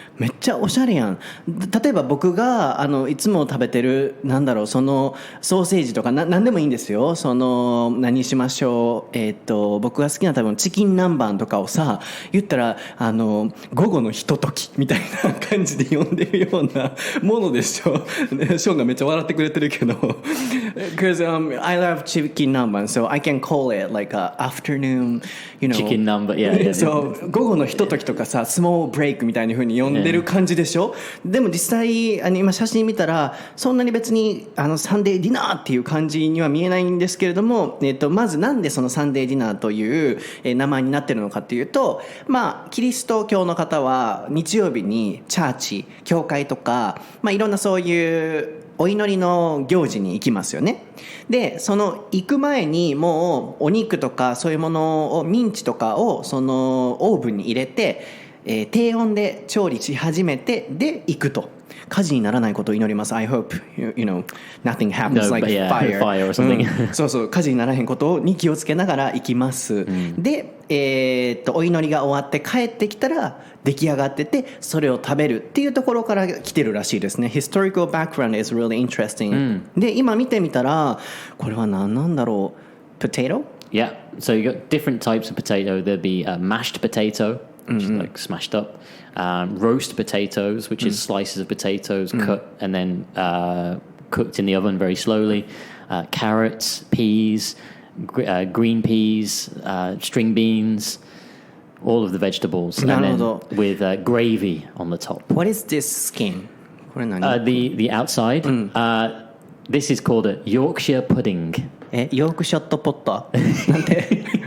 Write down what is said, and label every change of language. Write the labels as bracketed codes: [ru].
[ja] めっちゃおしゃれやん。例えば僕がいつも食べてるそのソーセージとか何でもいいんですよ。何しましょう。僕が好きな多分チキン南蛮とかをさ言ったら午後のひとときみたいな感じで呼んでるようなものでしょ。ショーンがめっちゃ笑ってくれてるけど [en] because I love chicken 南蛮 so I can call it like a afternoon Chicken 南蛮 yeah. [ja] そう午後のひとときとかさスモールブレイクみたいな風に呼んでる感じでしょ。でも実際今写真見たらそんなに別にサンデーディナーっていう感じには見えないんですけれども、まずなんでそのサンデーディナーという名前になってるのかっていうと、キリスト教の方は日曜日にチャーチ教会とか、いろんなそういうお祈りの行事に行きますよね。でその行く前にもうお肉とかそういうものをミンチとかをそのオーブンに入れて、低温で調理し始めてで行くと。火事にならないことを祈ります。 [en] I hope nothing happens like fire or something. [ja] そうそう火事にならへんことに気をつけながら行きます。で、お祈りが終わって帰ってきたら出来上がっててそれを食べるっていうところから来てるらしいですね。 [en] Historical background is really interesting、 [ja] で今見てみたらこれは何なんだろう。 [en] Potato? Yeah, so you got different types of potato. There'd be a mashed potato, which is like smashed up, roast potatoes, which is slices of potatoes cut and then cooked in the oven very slowly, carrots, peas, green peas, string beans, all of the vegetables, and then with gravy on the top. What is this skin? [ja] これ何？ [en] The outside, this is called a Yorkshire pudding. [ja] ヨークシャットポッタなんて